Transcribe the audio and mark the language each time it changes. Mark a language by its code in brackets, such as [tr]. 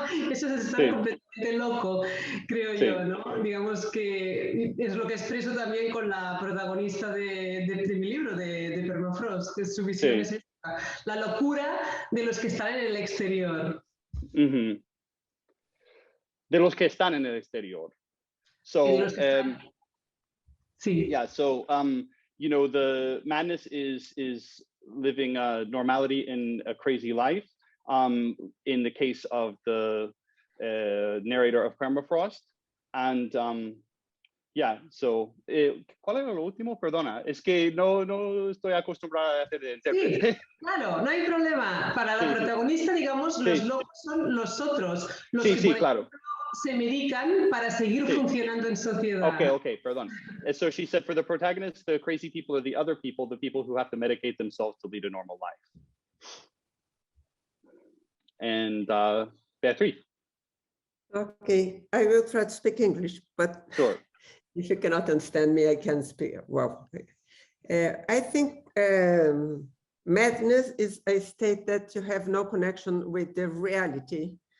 [es] Eso es estar completamente loco, creo yo, ¿no? Digamos que es lo que expreso también con la protagonista de mi libro, de Permafrost, que su visión es esta, la locura de los que están en el exterior. Mm-hmm. De los que están en el exterior. [en] So, yeah, so, you know, the madness is living normality in a crazy life. In the case of the narrator of Permafrost. And yeah, so, [es] ¿cuál era lo último? Perdona, es que no estoy acostumbrada a hacer de intérprete. Sí, claro, no hay problema. Para la protagonista, digamos, los locos son los otros, los que claro. Se medican para seguir funcionando en sociedad. Okay, perdón. [en] So she said for the protagonist, the crazy people are the other people, the people who have to medicate themselves to lead a normal life. And Beatriz. Okay, I will try to speak English, but sure. If you cannot understand me, I can speak. Well, I think madness is a state that you have no connection with the reality.